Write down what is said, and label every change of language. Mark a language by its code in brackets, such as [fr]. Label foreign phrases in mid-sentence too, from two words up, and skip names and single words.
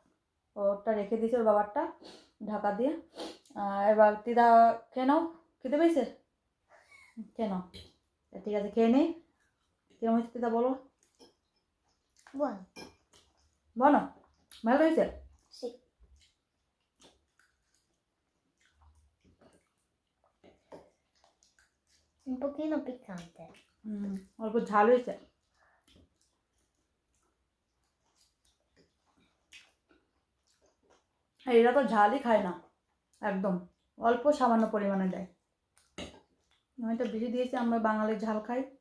[bn] ওরটা রেখে দিয়েছে ওর বাবারটা ঢাকা দিয়ে। এবার তিদা খেয়ে নাও, খেতে পেয়েছে, খেয়ে নাও। ঠিক আছে, খেয়ে নিই। কেমন হয়েছে তিদা বলো, [it] Buono. [bn] বলো ভালো হয়েছে? [it] Sì. Un pochino piccante. [bn] অল্প ঝাল হয়েছে। এরা তো ঝালই খায় না। একদম অল্প সামান্য পরিমাণে দেয়। আমি তো বেশি দিয়েছি, আমরা বাঙালির ঝাল খাই।